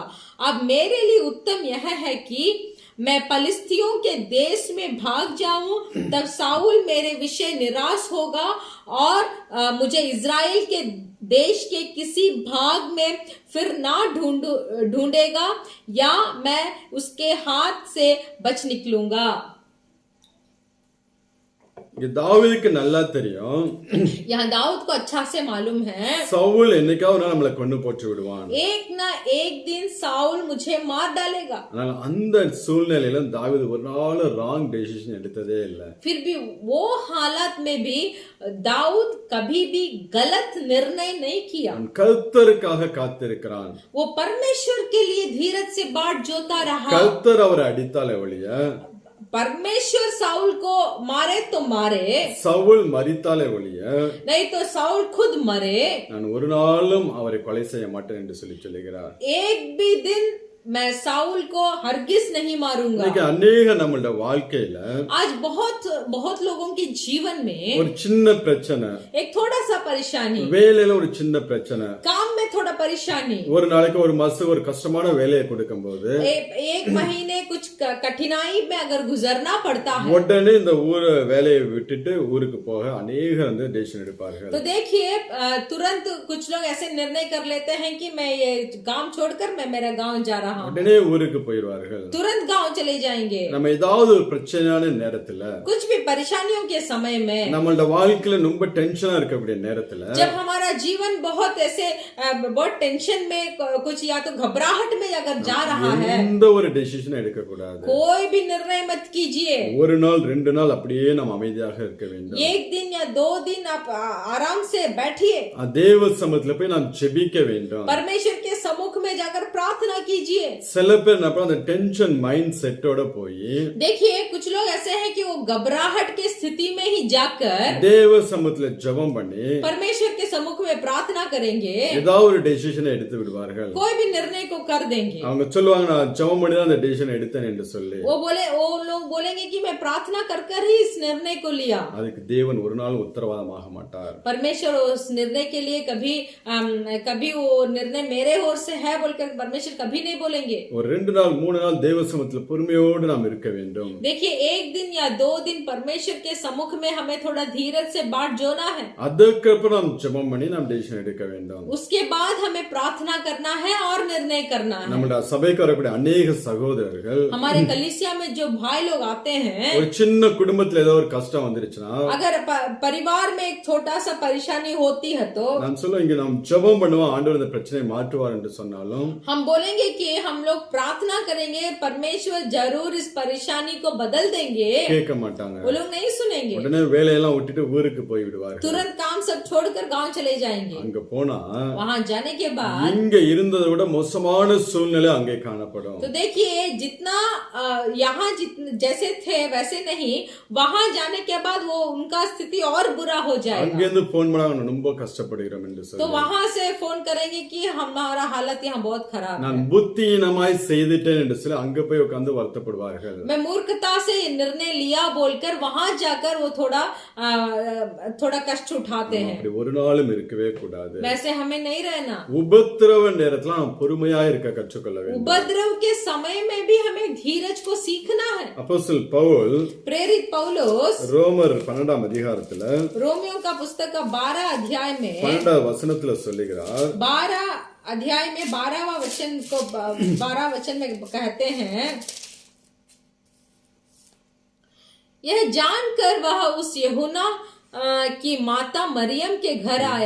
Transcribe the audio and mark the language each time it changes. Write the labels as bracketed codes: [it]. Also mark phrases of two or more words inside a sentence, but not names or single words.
[hi] अब मेरे लिए उत्तम यह है कि मैं पलिस्तियों के देश में भाग जाऊं, तब साउल मेरे विषय निराश होगा और मुझे इज़राइल के देश के किसी भाग में फिर ना ढूंढेगा, या मैं उसके हाथ से बच निकलूंगा। [ta] இங்க தாவீதுக்கு நல்லா தெரியும், [hi] यहाँ दाऊद को अच्छा से मालूम है, [ta] சவுல் என்னைக்காவது ஒரு நாள் நம்மளை கொண்டு போட்டு விடுவான். [hi] एक ना एक दिन साउल मुझे मार डालेगा। [ta] ஆனால் அந்த சூழ்நிலையில தாவீது ஒரு நாள் [en] wrong decision [ta] எடுத்ததே இல்லை. [hi] फिर भी वो हालत में भी दाऊद कभी भी गलत निर्णय नहीं किया। [ta] அவன் கர்த்தருக்காக காத்திருக்கிறான். [hi] वो परमेश्वर के लिए धीरज से बाट जोता रहा। [ta] கர்த்தர் அவரை அடித்தாலே ஒழிய, [hi] परमेश्वर साउल को मारे तो मारे, [ta] சவுல் மரித்தாலே ஒழிய, [hi] नहीं तो साउल खुद मरे, [ta] நான் ஒரு நாளும் அவரை கொலை செய்ய மாட்டேன் என்று சொல்லுகிறார். [hi] एक भी दिन मैं साउल को हरगिज नहीं मारूंगा। [ta] இன்னைக்கு अनेक நம்மளோட வாழ்க்கையில [hi] आज बहुत बहुत लोगों के जीवन में [ta] ஒரு சின்ன பிரச்சனை, [hi] एक थोड़ा सा परेशानी, [ta] வேலையில ஒரு சின்ன பிரச்சனை, [hi] काम में थोड़ा परेशानी, [ta] ஒரு நாளைக்கு ஒரு மாசத்துக்கு ஒரு கஷ்டமான வேலையை கொடுக்கும்போது [hi] एक महीने कुछ कठिनाई में अगर गुजरना पड़ता है, [ta] உடனே இந்த ஊரை வேலையை விட்டுட்டு ஊருக்கு போக அநேகர் வந்து டெசிஷன் எடுப்பார்கள். [hi] तो देखिए तुरंत कुछ लोग ऐसे निर्णय कर लेते हैं कि मैं ये गांव छोड़कर मैं मेरा गांव जा रहा हूँ, [ta] உடனே ஊருக்கு போயிடுவார்கள். [hi] तुरंत गांव चले जाएंगे। [ta] நம்ம ஏதாவது ஒரு பிரச்சனையான நேரத்துல, [hi] कुछ भी परेशानियों के समय में, [ta] நம்மளோட வாழ்க்கையில ரொம்ப டென்ஷனா இருக்கக்கூடிய நேரத்துல, [hi] जब हमारा जीवन बहुत ऐसे बहुत टेंशन में, कुछ या तो घबराहट में अगर जा रहा है, [ta] எந்த ஒரு டெசிஷன் எடுக்க கூடாது. [hi] कोई भी निर्णय मत कीजिए। [ta] ஒரு நாள் 2 நாள் அப்படியே நம்ம அமைதியாக இருக்க வேண்டும். [hi] एक दिन या 2 दिन आप आराम से बैठिए, [ta] தேவ சமூகத்துல போய் நாம் ஜெபிக்க வேண்டும். [hi] परमेश्वर के सम्मुख में जाकर प्रार्थना कीजिए। [ta] சில பேர் என்ன அந்த [en] tension mindset [ta] போய், [hi] देखिए कुछ लोग ऐसे हैं कि वो घबराहट की स्थिति में ही जाकर [ta] தேவ சமூகத்துல ஜெபம் பண்ணி [hi] परमेश्वर के सम्मुख में प्रार्थना करेंगे, [ta] ஏதாவது ஒரு டெசிஷனை எடுத்து விடுவார்கள். [hi] कोई भी निर्णय को कर देंगे। [ta] அவங்க சொல்லுவாங்க, நான் ஜெபம் பண்ணி தான் அந்த டெசிஷன் எடுத்தேன் என்று சொல்லி. [hi] वो लोग बोलेंगे कि मैं प्रार्थना कर कर ही इस निर्णय को लिया। [ta] அதுக்கு தேவன் ஒரு நாள் உத்தரவாதமாக மாட்டார். [hi] परमेश्वर उस निर्णय के लिए कभी वो निर्णय मेरे ओर से है बोलकर परमेश्वर कभी नहीं बोलेंगे। [ta] ஒரு 2 நாள் 3 நாள் தேவ சமூகத்துல பொறுமையோடு நாம் இருக்க வேண்டும். [hi] देखिए एक दिन या 2 दिन परमेश्वर के सम्मुख में हमें थोड़ा धीरज से बाट जोना है, [ta] அதுக்கப்புறம் நாம் ஜெபம் பண்ணி நாம் டெசிஷன் எடுக்க வேண்டும். [hi] उसके बाद हमें प्रार्थना करना है और निर्णय करना है। [ta] நம்மளோட சபைக்கு வரக்கூடிய अनेक சகோதரர்கள், [hi] हमारे कलीसिया में जो भाई लोग आते हैं, [ta] ஒரு சின்ன குடும்பத்துல ஏதோ ஒரு கஷ்டம் வந்துருச்சுன்னா, [hi] अगर परिवार में एक छोटा सा परेशानी होती है तो [ta] நான் சொல்லுவேன், இங்க நாம் ஜெபம் பண்ணுவோம், ஆண்டவர் இந்த பிரச்சனையை மாற்றுவார் என்று சொன்னாலும், [hi] हम बोलेंगे कि हम लोग प्रार्थना करेंगे, परमेश्वर जरूर इस परेशानी को बदल देंगे, [ta] கேட்க மாட்டாங்க. [hi] वो लोग नहीं सुनेंगे, [ta] உடனே வேலையெல்லாம் விட்டுட்டு ஊருக்கு போய் விடுவார்கள். [hi] तुरंत काम सब छोड़कर गांव चले जाएंगे। [ta] அங்க போனா [hi] वहां जाने के बाद [ta] இங்க இருந்ததை விட மோசமான சூழ்நிலை அங்கே காணப்படும். [hi] तो देखिए जितना यहाँ जैसे थे वैसे नहीं, वहां जाने के बाद वो उनका स्थिति और बुरा हो जाएगा। [ta] அங்கிருந்து போன் பண்ணாங்க, ரொம்ப கஷ்டப்படுகிறோம் என்று [hi] तो [ta] சொல்லி, [hi] वहां से फोन करेंगे कि हमारा हालत यहाँ बहुत खराब है, [ta] நான் புத்தியினமாய் செய்துட்டேன் என்று சொல்லி அங்க போய் உட்கார்ந்து வருத்தப்படுவார்கள். [hi] मैं मूर्खता से ये निर्णय लिया बोलकर वहां जाकर वो थोड़ा कष्ट उठाते हैं। [ta] அப்படி ஒரு நாளும் இருக்கவே கூடாது. [hi] वैसे हमें नहीं रहना। [ta] உபத்திரவ நேரத்துல நாம் பொறுமையா இருக்க கற்றுக்கொள்ள வேண்டும். [hi] उपद्रव के समय में भी हमें धीरज को सीखना है। [ta] அப்போஸ்தலன் பவுல் [hi] प्रेरित पौलुस [ta] ரோமர் 12 அதிகாரத்துல [hi] रोमियो का पुस्तक का 12 अध्याय में [ta] 12 वசனத்துல சொல்லுகிறார், [hi] 12 अध्याय में 12वां वचन को 12 वचन में कहते हैं, यह जानकर वह उस यूहन्ना की माता मरियम के घर आया।